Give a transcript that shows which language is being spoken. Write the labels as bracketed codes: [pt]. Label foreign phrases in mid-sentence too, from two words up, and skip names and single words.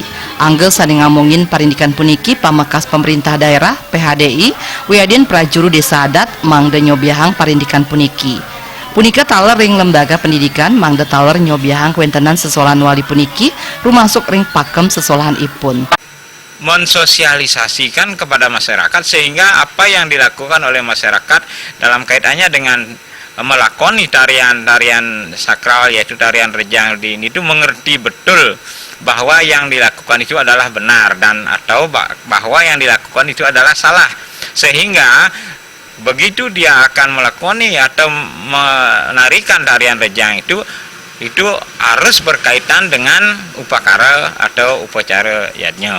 [ban] Anggel sane ngamongin parindikan puniki pamakas pemerintah daerah PHDI wiadin prajuru desa adat mangde nyobiahang parindikan puniki. Punika taler ring lembaga pendidikan mangde taler nyobiahang kuentenan sesolahan wali puniki rumasuk ring pakem sesolahan ipun. [id] Mensosialisasikan kepada masyarakat sehingga apa yang dilakukan oleh masyarakat dalam kaitannya dengan melakoni tarian-tarian sakral yaitu tarian rejang ini itu mengerti betul bahwa yang dilakukan itu adalah benar dan atau bahwa yang dilakukan itu adalah salah, sehingga begitu dia akan melakoni atau menarikan tarian rejang itu harus berkaitan dengan upakara atau upacara yadnya.